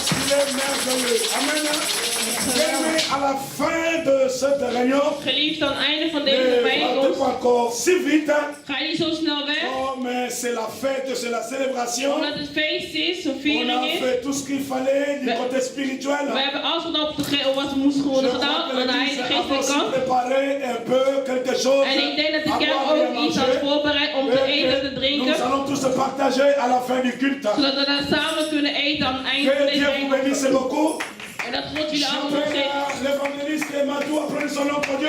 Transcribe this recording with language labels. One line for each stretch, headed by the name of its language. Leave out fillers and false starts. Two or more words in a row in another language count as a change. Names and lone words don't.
French: est merveilleux. Amen. Bien-aimés, à la fin de cette réunion,
Dutch: Geliefd, aan het einde van deze
French: ne partez
Dutch: bijeenkomst
French: pas encore si vite.
Dutch: ga je niet zo snel weg.
French: Oh, mais c'est la fête, c'est la célébration.
Dutch: Omdat het feest is, een
French: On a
Dutch: viering is.
French: fait tout ce qu'il fallait du côté spirituel.
Dutch: We hebben alles wat moest worden gedaan aan de geestelijke kant.
French: Préparé un peu quelque chose.
Dutch: En ik denk dat de kerk ook iets had voorbereid om te eten en te drinken.
French: Nous allons tous partager à la fin du culte.
Dutch: Zodat we dan samen kunnen eten aan het einde van
French: Que
Dutch: deze
French: Dieu vous
Dutch: bijeenkomst.
French: bénisse beaucoup.
Dutch: En dat God jullie allemaal nog geeft.
French: L'évangéliste Madou, apprenez son nom pour Dieu.